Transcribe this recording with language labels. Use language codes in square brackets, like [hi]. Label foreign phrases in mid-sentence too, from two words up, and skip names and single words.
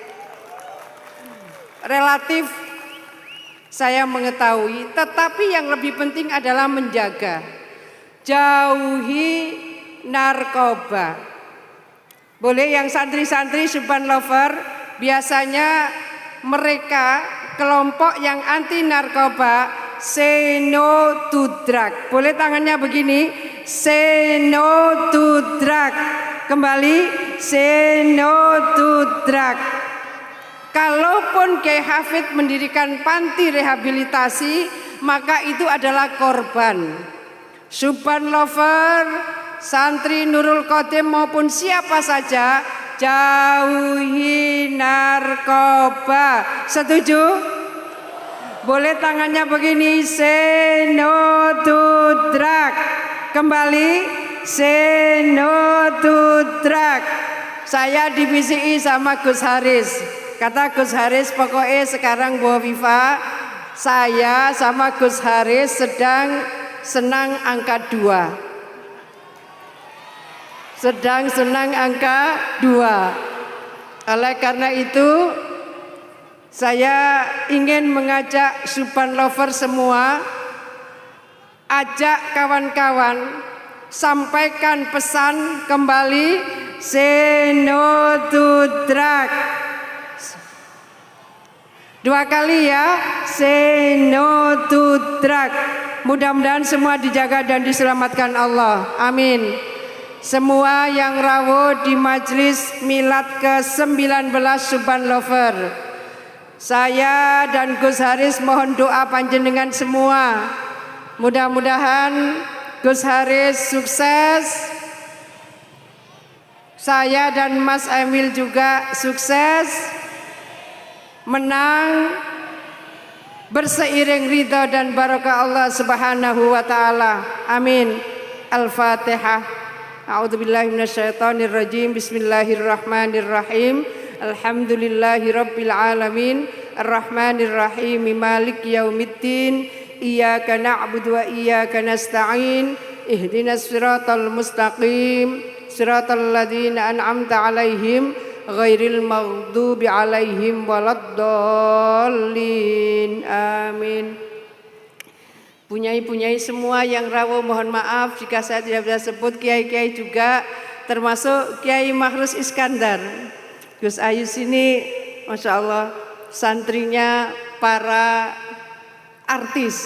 [id] Relatif saya mengetahui, tetapi yang lebih penting adalah menjaga, jauhi narkoba. Boleh yang santri-santri Subhan Lover, biasanya mereka kelompok yang anti narkoba [en] say no to drug. [id] Boleh tangannya begini, [en] say no to drug. Kembali, say no to drug. [id] Kalaupun Kiai Hafid mendirikan panti rehabilitasi, maka itu adalah korban. Subhan Lover, santri Nurul Qadim maupun siapa saja, jauhi narkoba. Setuju? Boleh tangannya begini, [en] say no to drug. Kembali, say no to drug. [id] Saya divisi sama Gus Haris. Kata Gus Haris, pokoknya sekarang Bu Viva, saya sama Gus Haris sedang senang angka 2. Sedang senang angka 2. Oleh karena itu saya ingin mengajak Subhan Lover semua, ajak kawan-kawan, sampaikan pesan kembali, [en] say no to drug. [id] 2 kali ya, [en] say no to drug. [id] Mudah-mudahan semua dijaga dan diselamatkan Allah, amin. Semua yang rawuh di majelis milad ke-19 Subhan Lover, saya dan Gus Haris mohon doa panjenengan semua. Mudah-mudahan Gus Haris sukses, saya dan Mas Emil juga sukses, menang berseiring ridha dan barokah Allah [ar] سبحانه وتعالى. [id] Amin. Al-Fatihah. [ar] أعوذ بالله من الشيطان الرجيم. بسم الله الرحمن الرحيم. الحمد لله رب العالمين. الرحمن الرحيم. مالك يوم الدين. إياك نعبد وإياك نستعين. اهدنا الصراط المستقيم. صراط الذين أنعمت عليهم غير المغضوب عليهم ولا الضالين. Amin. [id] Punyai-punyai semua yang rawuh mohon maaf jika saya tidak bisa sebut, kiai-kiai juga termasuk Kiai Makhrus Iskandar. Gus Ayus ini [ar] ما شاء الله [id] santrinya para artis.